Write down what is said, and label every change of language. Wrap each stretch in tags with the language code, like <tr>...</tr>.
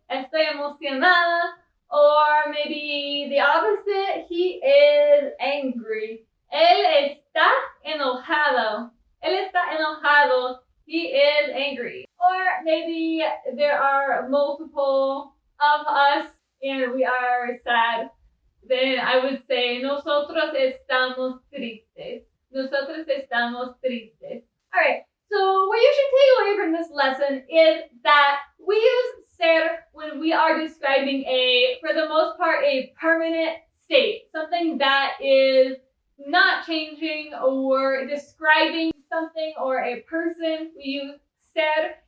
<es>Estoy emocionada.</es> <en>Or maybe the opposite, he is angry.</en> <es>Él está enojado. Él está enojado.</es> <en>He is angry. Or maybe there are multiple of us and we are sad. Then I would say,</en> <es>nosotros estamos tristes. Nosotros estamos tristes.</es> <en>Alright, so what you should take away from this lesson is that we use ser when we are describing for the most part, a permanent state. Something that is not changing, or describing something or a person, we use ser.</en>